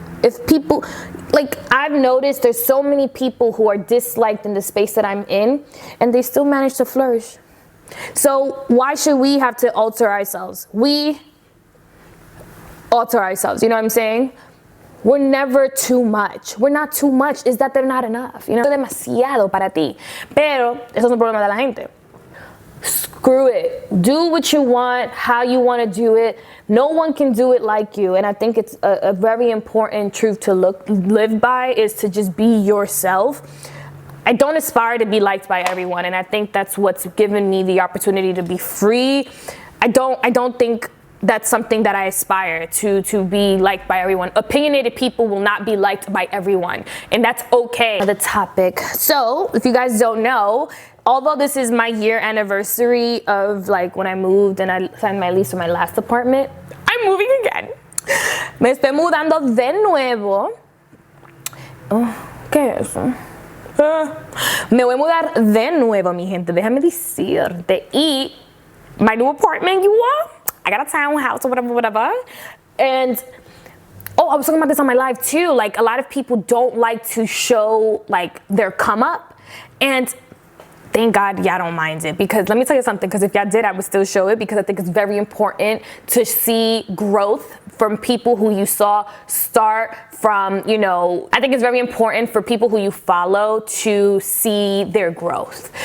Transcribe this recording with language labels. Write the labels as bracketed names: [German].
[English] If people, like, I've noticed there's so many people who are disliked in the space that I'm in, and they still manage to flourish. So why should we have to alter ourselves? We alter ourselves, you know what I'm saying? We're never too much. We're not too much. It's that they're not enough. [Spanish] You know, demasiado para ti. Pero eso es un problema de la gente. [English] Screw it. Do what you want, how you want to do it. No one can do it like you. And I think it's a very important truth to live by, is to just be yourself. I don't aspire to be liked by everyone, and I think that's what's given me the opportunity to be free. I don't think that's something that I aspire to be liked by everyone. Opinionated people will not be liked by everyone, and that's okay. The topic. So, if you guys don't know, although this is my year anniversary of like when I moved and I signed my lease for my last apartment, I'm moving again. [Spanish] Me estoy mudando de nuevo. ¿Qué es eso? Me voy a mudar de nuevo, mi gente. Déjame decirte. [English] Y my new apartment, you all, I got a townhouse or whatever. And, oh, I was talking about this on my live too. Like, a lot of people don't like to show like their come up. And thank God y'all don't mind it, because let me tell you something, because if y'all did, I would still show it, because I think it's very important to see growth from people who you saw start from, you know, I think it's very important for people who you follow to see their growth.